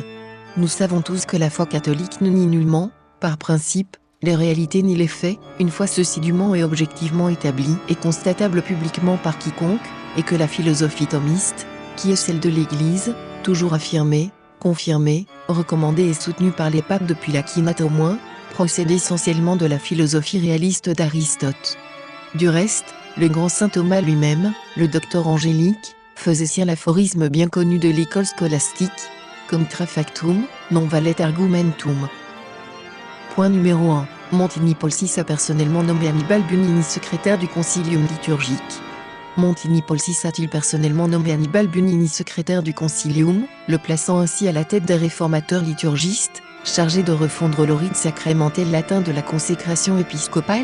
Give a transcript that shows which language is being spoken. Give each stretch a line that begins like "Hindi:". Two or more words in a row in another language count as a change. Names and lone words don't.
French: Nous savons tous que la foi catholique ne nie nullement, par principe, les réalités ni les faits, une fois ceci dûment et objectivement établi et constatable publiquement par quiconque, et que la philosophie thomiste, qui est celle de l'Église, toujours affirmée, confirmée, recommandée et soutenue par les papes depuis l'Aquinate au moins, procède essentiellement de la philosophie réaliste d'Aristote. Du reste, le grand saint Thomas lui-même, le docteur angélique, faisait sien l'aphorisme bien connu de l'école scolastique,
Latin: contra factum, non valet argumentum.
French: Point numéro 1. Montini Paul VI a personnellement nommé Annibale Bunini secrétaire du Concilium liturgique. Montini Paul VI a-t-il personnellement nommé Annibale Bunini secrétaire du Concilium, le plaçant ainsi à la tête des réformateurs liturgistes, chargés de refondre le rite sacramentel latin de la consécration épiscopale?